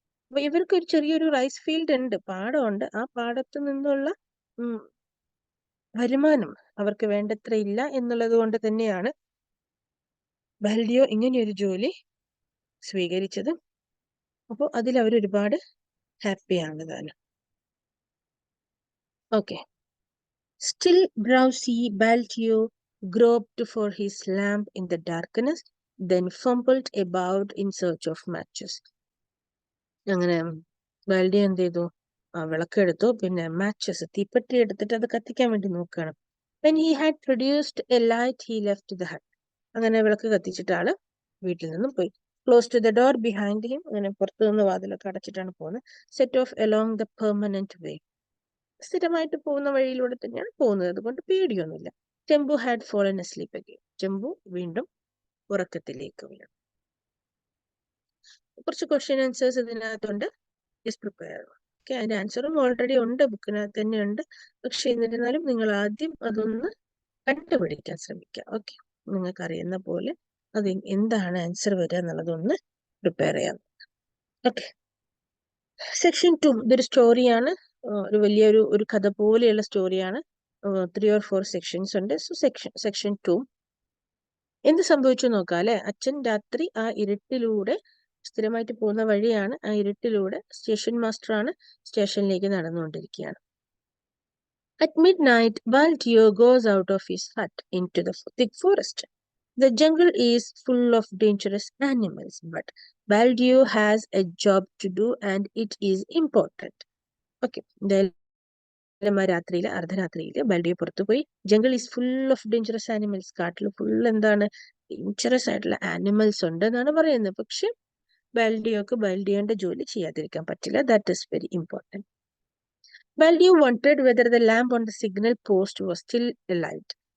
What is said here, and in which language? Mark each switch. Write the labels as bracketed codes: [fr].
[ml] അപ്പൊ ഇവർക്ക് ഒരു ചെറിയൊരു റൈസ് ഫീൽഡ് ഉണ്ട്, പാടമുണ്ട്. ആ പാടത്തു നിന്നുള്ള വരുമാനം അവർക്ക് വേണ്ടത്ര ഇല്ല എന്നുള്ളത് കൊണ്ട് തന്നെയാണ് ബാൽഡിയോ ഇങ്ങനെയൊരു ജോലി സ്വീകരിച്ചത്. അപ്പോൾ അതിൽ അവർ ഒരുപാട് ഹാപ്പിയാണ് താനും. [en] Okay. Still drowsy, Baltio groped for his lamp in the darkness, then fumbled about in search of matches. [ml] അങ്ങനെ ബാൽഡി എന്ത് ചെയ്തു? വിളക്കെടുത്തു, പിന്നെ മാച്ചസ് തീപ്പെട്ടി എടുത്തിട്ട് അത് കത്തിക്കാൻ വേണ്ടി നോക്കുകയാണ്. [en] When he had produced a light, he left the hut. [ml] അങ്ങനെ വിളക്ക് കത്തിച്ചിട്ട് ആള് വീട്ടിൽ നിന്നും പോയി. [en] Close to the door behind him, [ml] അങ്ങനെ പുറത്തു നിന്ന് വാതിലൊക്കെ അടച്ചിട്ടാണ് പോകുന്നത്. [en] Set off along the permanent way. [ml] സ്ഥിരമായിട്ട് പോകുന്ന വഴിയിലൂടെ തന്നെയാണ് പോകുന്നത്, അതുകൊണ്ട് പേടിയൊന്നുമില്ല. [en] Chembu had fallen asleep again. [ml] ചെമ്പു വീണ്ടും ഉറക്കത്തിലേക്ക് വീണു. കുറച്ച് ക്വസ്റ്റ്യൻ ആൻസേഴ്സ് ഇതിനകത്തുണ്ട്. [en] Is prepared. [ml] ഓക്കെ, അതിന്റെ ആൻസറും ഓൾറെഡി ഉണ്ട്, ബുക്കിനകത്ത് തന്നെ ഉണ്ട്. പക്ഷെ എന്നിരുന്നാലും നിങ്ങൾ ആദ്യം അതൊന്ന് കണ്ടുപിടിക്കാൻ ശ്രമിക്കുക. ഓക്കെ, നിങ്ങൾക്ക് അറിയുന്ന പോലെ അത് എന്താണ് ആൻസർ വരിക എന്നുള്ളതൊന്ന് പ്രിപ്പയർ ചെയ്യാം. ഓക്കെ, സെക്ഷൻ 2 ഇതൊരു സ്റ്റോറിയാണ്, ഒരു വലിയൊരു കഥ പോലെയുള്ള സ്റ്റോറിയാണ്. 3 or 4 സെക്ഷൻസ് ഉണ്ട്. സോ സെക്ഷൻ 2 എന്ത് സംഭവിച്ചു നോക്കാം അല്ലെ. അച്ഛൻ രാത്രി ആ ഇരുട്ടിലൂടെ, സ്ഥിരമായിട്ട് പോകുന്ന വഴിയാണ്, ആ ഇരുട്ടിലൂടെ സ്റ്റേഷൻ മാസ്റ്റർ ആണ്, സ്റ്റേഷനിലേക്ക് നടന്നുകൊണ്ടിരിക്കുകയാണ്. [en] At midnight, Baltio goes out of his hut into the thick forest. The jungle is full of dangerous animals, but Baltio has a job to do and it is important. [ml] Okay, രാത്രിയില് അർദ്ധരാത്രിയില് ബാൽഡിയോ പുറത്തു പോയി. [en] jungle is full of dangerous animals, [ml] കാട്ടിൽ full എന്താണ്, dangerous ആയിട്ടുള്ള animals ഉണ്ട് എന്നാണ് പറയുന്നത്. പക്ഷെ ബാൽഡിയോന്റെ ജോലി ചെയ്യാതിരിക്കാൻ പറ്റില്ല. [en] That is very important. Baldeo wondered whether the lamp on the signal post was still alight.